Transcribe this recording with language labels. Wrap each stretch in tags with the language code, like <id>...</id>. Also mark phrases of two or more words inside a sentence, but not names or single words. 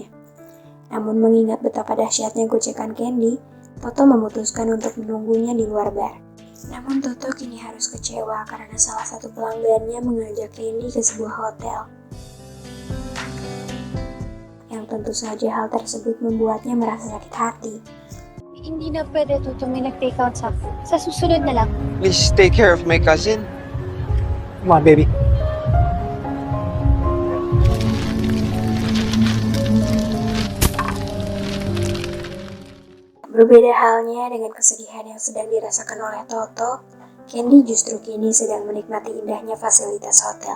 <id>Namun mengingat betapa dahsyatnya gocekan Candy, Toto memutuskan untuk menunggunya di luar bar. Namun Toto kini harus kecewa karena salah satu pelanggannya mengajak Candy ke sebuah hotel. Yang tentu saja hal tersebut membuatnya merasa sakit hati.</id> <tl>Hindi na pwede to may nag-</tl> <en>take out</en> <tl>sa susunod na lang.</tl> <en>Please take care of my cousin. Come on, baby.</en> <id>Berbeda halnya dengan kesedihan yang sedang dirasakan oleh Toto, Candy justru kini sedang menikmati indahnya fasilitas hotel.</id>